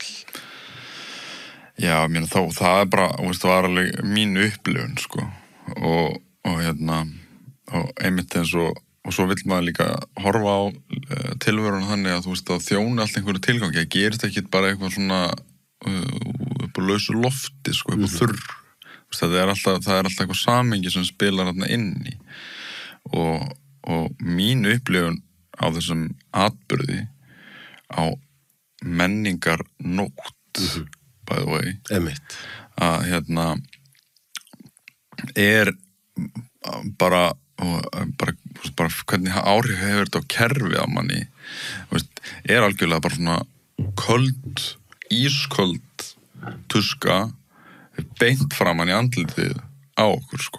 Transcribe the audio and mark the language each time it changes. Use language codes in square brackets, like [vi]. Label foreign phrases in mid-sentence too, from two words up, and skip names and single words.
[is] Já, mér það bara, þú veist, það var alveg mín upplifun, sko, og einmitt eins og svo vill maður líka horfa á tilveruna þannig að, þú veist, að þjóna allt einhverju tilgangi, það gerist ekki bara eitthvað svona upp á lausu lofti, sko, upp á þurr. Það er alltaf eitthvað samhengi sem spilar þarna inn í og mín upplifun á þessum atburði á menningar nótt [en] by the way [is] að er bara hvernig áhrif hefur þetta á kerfið á manni, er algjörlega bara svona köld, ísköld tuska beint framan í andlitið á okkur, sko.